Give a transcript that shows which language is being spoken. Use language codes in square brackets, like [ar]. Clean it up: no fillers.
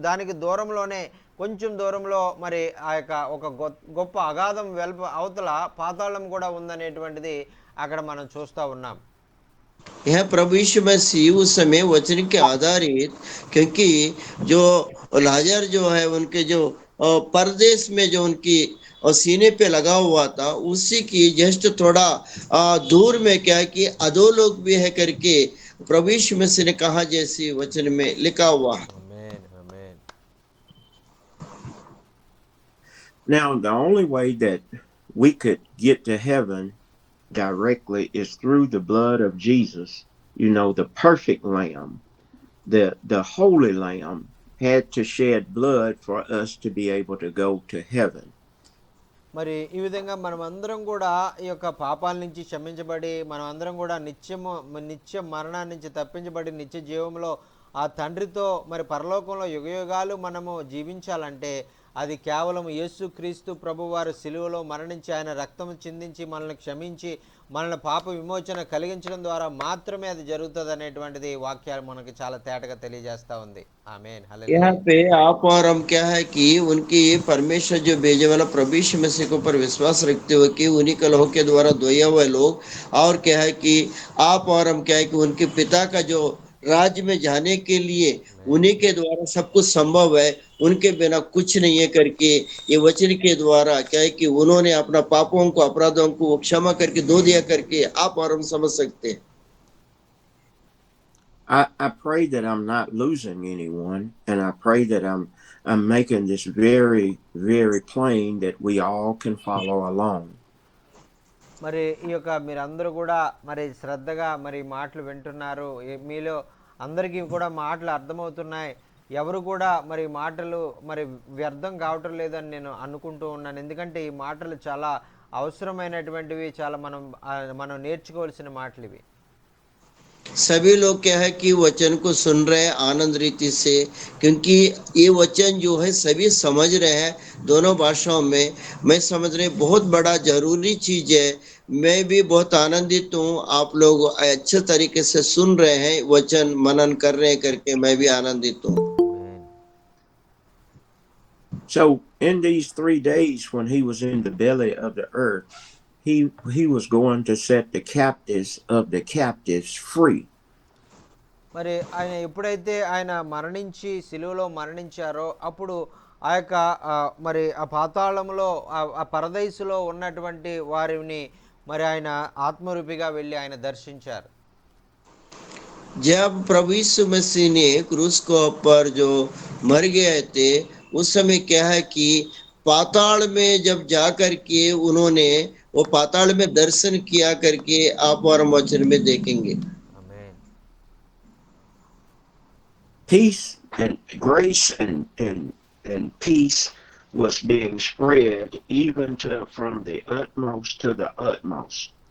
[te] దానికి దూరంలోనే కొంచెం దూరంలో మరి ఆ యొక్క ఒక గొప్ప అగాధం అవతల పాతాళం కూడా ఉందనేటువంటిది అక్కడ మనం చూస్తూ ఉన్నాం. [hi] यह प्रभु यीशु मसीह उस समय वचन के आधारित, क्योंकि जो लाजर जो है उनके जो परदेश में जो उनकी सीने पे लगा हुआ था, उसी की जस्ट थोड़ा दूर में क्या है कि अधोलोक भी है करके प्रभु यीशु मसीह ने कहा, जैसी वचन में लिखा हुआ है। [en] Amen. Amen. Now, the only way that we could get to heaven directly is through the blood of Jesus. You know, the perfect lamb, the holy lamb had to shed blood for us to be able to go to heaven. [te] మరి ఈ విధంగా మనం అందరం కూడా ఈ యొక్క పాపాల నుంచి క్షమించబడి మనం అందరం కూడా నిత్య మరణాన్ని నుంచి తప్పించబడి నిత్య జీవంలో ఆ తండ్రితో మరి పరలోకంలో యుగయుగాలు మనము జీవించాలంటే అది కేవలం యేసుక్రీస్తు ప్రభువారు సిలువలో మరణించి ఆయన రక్తం చిందించి మనల్ని క్షమించి మనల్ని పాప విమోచన కలిగించడం ద్వారా మాత్రమే అది జరుగుతుంది అనేటువంటిది వాక్యాలు మనకి చాలా తేటగా తెలియజేస్తా ఉంది. ఆమేన్. హల్లెలూయా. [hi] यहाँ पे आप और हम क्या है कि उनकी परमेश्वर जो भेजे वाला प्रभु यीशु मसीह के ऊपर विश्वास रखते हुए कि उन्हीं के लहू के द्वारा धोए हुए लोग, और क्या है कि आप और हम क्या है कि उनके पिता का जो राज्य में जाने के लिए उन्हीं के द्वारा सब कुछ संभव है, उनके बिना कुछ नहीं है करके ये वचन के द्वारा क्या है कि उन्होंने अपना पापों को अपराधों को क्षमा करके धो दिया करके आप और हम समझ सकते हैं। [en] I pray that I'm not losing anyone, and I pray that I'm making this very, very plain that we all can follow along. [te] మరి ఈ యొక్క మీరందరూ కూడా మరి శ్రద్ధగా మరి మాటలు వింటున్నారు. మీలో అందరికీ కూడా మాటలు అర్థమవుతున్నాయి. ఎవరు కూడా మరి మాటలు మరి వ్యర్థం కావటం లేదని నేను అనుకుంటూ ఉన్నాను. ఎందుకంటే ఈ మాటలు చాలా అవసరమైనటువంటివి, చాలా మనం నేర్చుకోవాల్సిన మాటలు ఇవి. [hi] सभी लोग क्या है कि वचन को सुन रहे हैं आनंद रीति से, क्योंकि ये वचन जो है सभी समझ रहे हैं दोनों भाषाओं में। मैं समझ रहे बहुत बड़ा जरूरी चीज है। मैं भी बहुत आनंदित हूँ, आप लोग अच्छे तरीके से सुन रहे हैं, वचन मनन कर रहे हैं करके मैं भी आनंदित हूँ। [en] So in these 3 days when he was in the belly of the earth, he was going to set the captives of the captives free. [te] మరి ఆయన ఎప్పుడైతే ఆయన మరణించి సిలువలో మరణించారో అప్పుడు ఆ యొక్క మరి ఆ పాతాళంలో ఆ పరదైసులో ఉన్నటువంటి వారిని మరి ఆయన ఆత్మరూపిగా వెళ్ళి ఆయన దర్శించారు. [hi] जब प्रभु यीशु मसीह ने क्रूस को ऊपर जो मर गए थे, उस समय क्या है कि पाताल में जब जा करके उन्होंने वो पाताल में दर्शन किया करके आप और हम वचन में देखेंगे। [te] ఆమేన్. [en] Peace and grace and peace was being spread even from the utmost to the utmost.